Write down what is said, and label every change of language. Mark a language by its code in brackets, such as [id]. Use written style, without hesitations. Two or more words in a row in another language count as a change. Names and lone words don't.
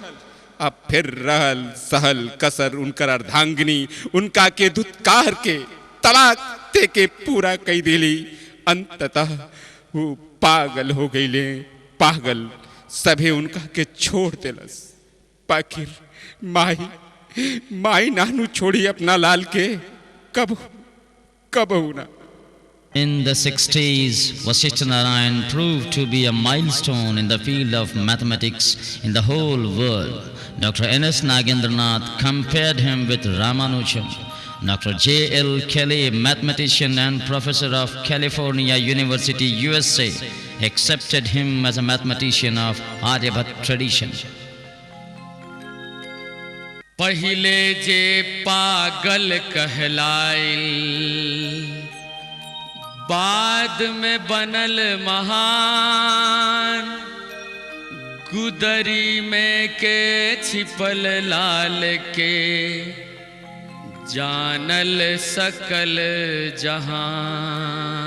[bho] अब फिर रहल सहल कसर उनकर अर्धांगिनी उनका के दुत्कार के तलाक दे के पूरा कई दिली। अंततः वो पागल हो गईले। पागल सभे उनका के छोड़ देलस। पाखिर माई नानू छोड़ी अपना लाल के कब ना। [en] In the 60s, Vasishtha Narayan proved to be a milestone in the field of mathematics in the whole world. Dr. N.S. Nagendranath compared him with Ramanujan. Dr. J.L. Kelly, mathematician and professor of California University, USA, accepted him as a mathematician of Aryabhat tradition. [bho] पहिले जे पागल कहलाइल, बाद में बनल महान। गुदरी में के छिपल लाल के जानल सकल जहां।